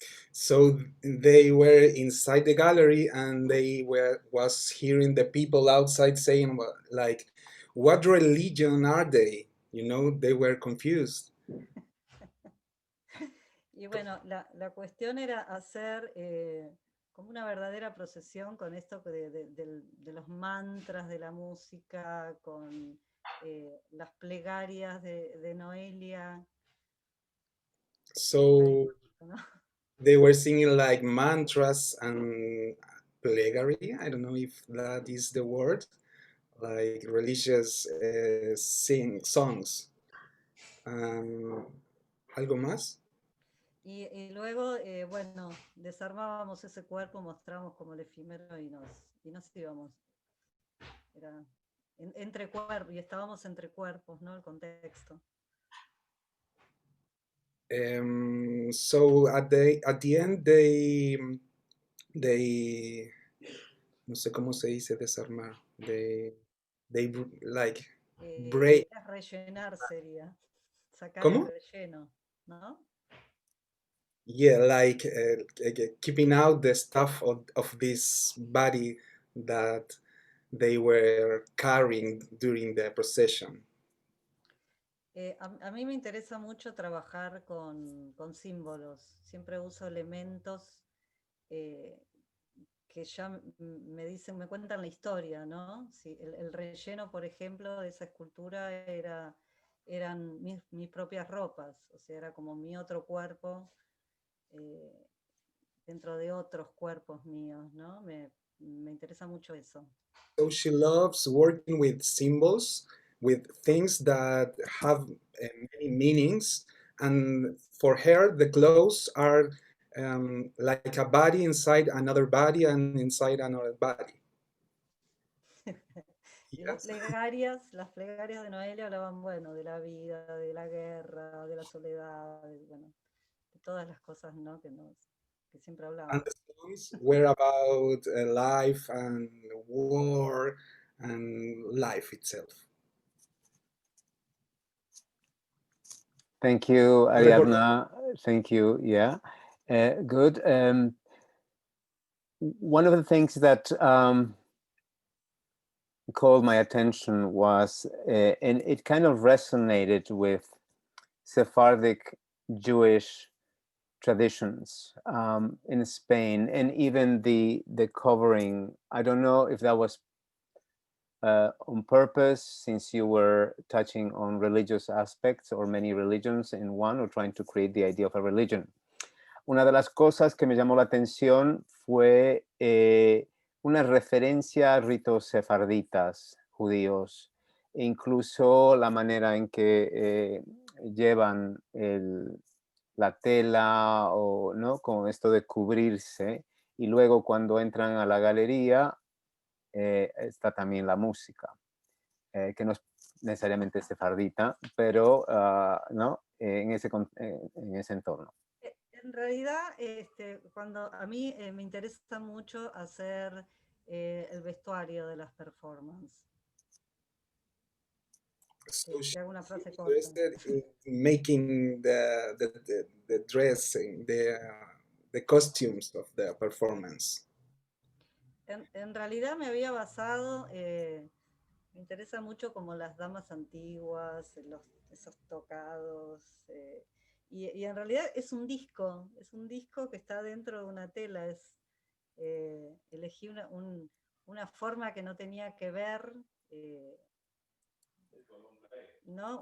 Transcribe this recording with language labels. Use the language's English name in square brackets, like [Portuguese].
[English] So they were inside the gallery, and they was hearing the people outside saying, like, what religion are they? You know, they were confused. [Spanish] Y bueno, la cuestión era hacer como una verdadera procesión con esto de los mantras de la música, con las plegarias de Noelia. [English] So they were singing like mantras and plegary. I don't know if that is the word, like religious songs. [Spanish] ¿Algo más? Y luego, bueno, desarmábamos ese cuerpo, mostramos como el efímero y nos íbamos. Era entre cuerpos, y estábamos entre cuerpos, ¿no? El contexto. [English] So at the end they [Spanish] no sé cómo se dice desarmar. [English] They like break. [Spanish] Rellenar sería, sacar el ¿Cómo? relleno, ¿no? [English] Yeah, like keeping out the stuff of this body that they were carrying during the procession. [Spanish] A mí me interesa mucho trabajar con símbolos. Siempre uso elementos que ya me cuentan la historia, ¿no? Sí, el relleno, por ejemplo, de esa escultura eran mis propias ropas, o sea, era como mi otro cuerpo dentro de otros cuerpos míos, ¿no? Me interesa mucho eso. [English] So she loves working with symbols, with things that have many meanings, and for her, the clothes are like a body inside another body and inside another body. [Spanish] Y [English] Yes. [Spanish] las plegarias de Noelia hablaban, bueno, de la vida, de la guerra, de la soledad, bueno, de todas las cosas, ¿no? que siempre hablamos. [English] And the songs were about life and war and life itself. Thank you, Ariadna. Thank you. Yeah, good. One of the things that called my attention was, and it kind of resonated with Sephardic Jewish traditions in Spain, and even the covering. I don't know if that was on purpose, since you were touching on religious aspects or many religions in one, or trying to create the idea of a religion. [Spanish] Una de las cosas que me llamó la atención fue una referencia a ritos sefarditas judíos, e incluso la manera en que llevan la tela, o no, con esto de cubrirse, y luego cuando entran a la galería está también la música, que no es necesariamente sefardita, pero ¿no? En ese entorno. En realidad, cuando a mí me interesa mucho hacer el vestuario de las performances. [English] So she's [Spanish] hago una frase corta. [English] interested in making the dressing, the costumes of the performance. [Spanish] En realidad me había basado, me interesa mucho como las damas antiguas, esos tocados, y en realidad es un disco que está dentro de una tela. Elegí una forma que no tenía que ver, ¿no?